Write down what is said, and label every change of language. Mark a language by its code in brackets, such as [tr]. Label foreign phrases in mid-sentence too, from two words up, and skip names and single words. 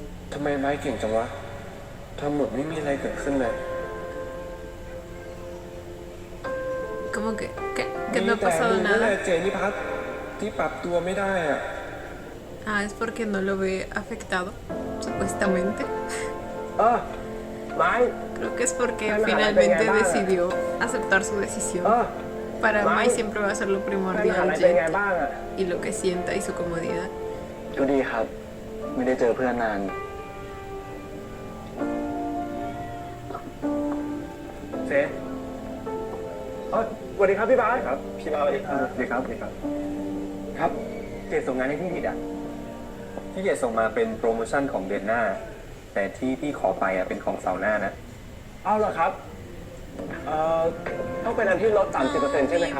[th] ทำไมไม้เก่งจังวะทำหมดไม่มีอะไรเกิดขึ้นเลย [es] Como que no ha pasado [th] มีแต่มึงนั่นแห [es] nada. [th] ละเจนิพัทที่ปรับตัวไม่ได้อ่ะ [es] Ah, es porque no lo ve afectado, supuestamente. [th] ไม้ [es] Creo que es porque Hola, finalmente venga, va. decidió aceptar su decisión. Para Mai. Mai siempre va a ser lo [th] ท่านมหา [es] primordial, [th] ลัยเป็นไง [es] Jet, [th] บ้างอ่ะ [es] y lo que sienta y su comodidad. [th] ก็ดีครับ ไม่ได้เจอเพื่อนนาน เซสวัสดีครับพี่บาสครับพี่บาสสวัสดีครับสวัสดีครับสวัสดีครับครับเจดส่งงานให้พี่ผิดอ่ะพี่เจดส่งมาเป็นโปรโมชั่นของเดือนหน้า แต่ที่พี่ขอไปอ่ะเป็นของเสาร์หน้านะเอาเหรอครับต้องเป็นอันที่ลด 30% ใช่ไหมครับ